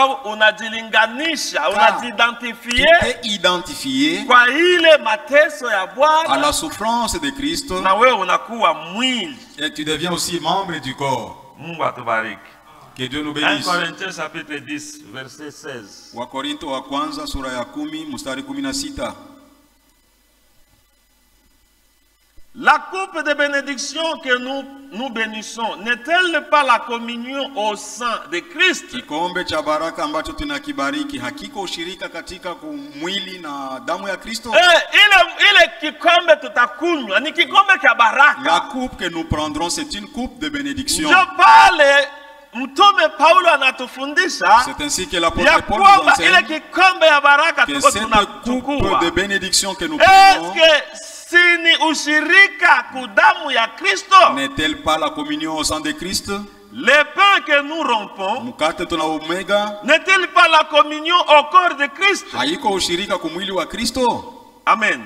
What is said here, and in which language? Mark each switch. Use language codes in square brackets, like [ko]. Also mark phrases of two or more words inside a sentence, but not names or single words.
[fr] Tu t'es identifié à la souffrance de Christ et tu deviens aussi membre du corps. Que Dieu nous bénisse. 1 Corinthiens chapitre 10 verset 16. [sw] Wakorinto wa kwanza sura ya 10 mstari 16. [fr] La coupe de bénédiction que nous bénissons n'est-elle pas la communion au sang de Christ? [sw] Kikombe cha baraka ambacho tunakibariki hakika ushirika katika mwili na damu ya Kristo. Ile kikombe tutakunywa ni kikombe cha baraka. [fr] La coupe que nous prendrons c'est une coupe de bénédiction. Je parle [sw] Mtume Paulo anatufundisha [fr] c'est ainsi que l'apôtre Paul nous enseigne [sw] ile kikombe ya baraka [fr] que cette coupe de bénédiction que nous prenons n'est-elle pas la communion au sang de Christ? Le pain que nous rompons n'est-elle pas la communion au corps de Christ? Amen.